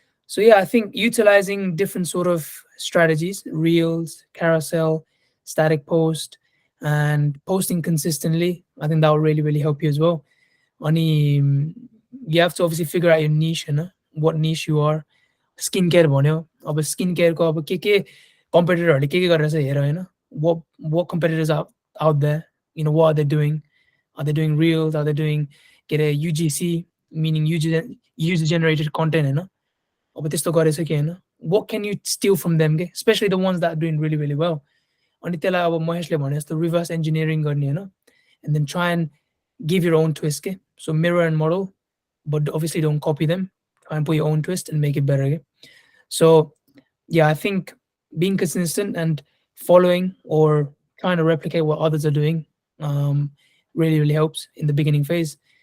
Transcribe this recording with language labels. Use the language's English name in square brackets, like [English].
[English] So yeah, I think utilizing different sort of strategies, reels, carousel, static post, and posting consistently, I think that will really, really help you as well. Only you have to obviously figure out your niche, you know, what niche you are. [Nepali] Skincare भन्यो, अब skincare को अब के competitorहरूले के गरिरहेछ हेर हैन. [English] What competitors are out there, you know, what are they doing? Are they doing reels? Are they doing get a UGC, meaning user generated content हैन. [Nepali] अब त्यस्तो गरेछ कि हैन. [English] What can you steal from them, के? Especially the ones that are doing really, really well. [Nepali] अनि त्यसलाई अब महेशले भने जस्तो reverse engineering गर्ने हैन. [English] And then try and give your own twist, okay? So mirror and model, but obviously don't copy them. Try and put your own twist and make it better, okay? So yeah, I think being consistent and following or trying to replicate what others are doing really, really helps in the beginning phase.